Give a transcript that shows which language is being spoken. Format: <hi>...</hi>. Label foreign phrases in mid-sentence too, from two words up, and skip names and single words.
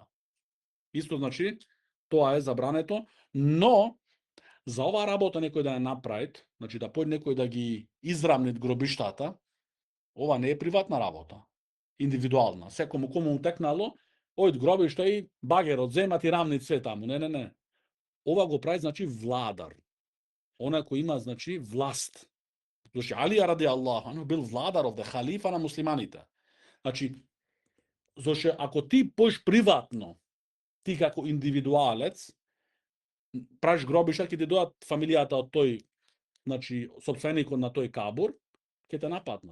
<mk>Исто, значи, тоа е забрането, но за оваа работа некој да ја направи, значи да појде некој да ги израмни гробиштата, ова не е приватна работа, индивидуална. Секому кому му текнало, ојд гробишта и багерот земат и рамни све таму. Не. Ова го прави, значи, владар. Онај кој има, значи, власт. Значи, Алија</mk> <ar>رضي الله عنه</ar> <mk>бил владар овде, халифа на муслиманите. Значи, зашто ако ти појш приватно, ти како индивидуалец, правиш гробишта, ќе ти дојдат фамилијата од тој, значи, собственикот на тој кабур, ќе те нападнат.</mk>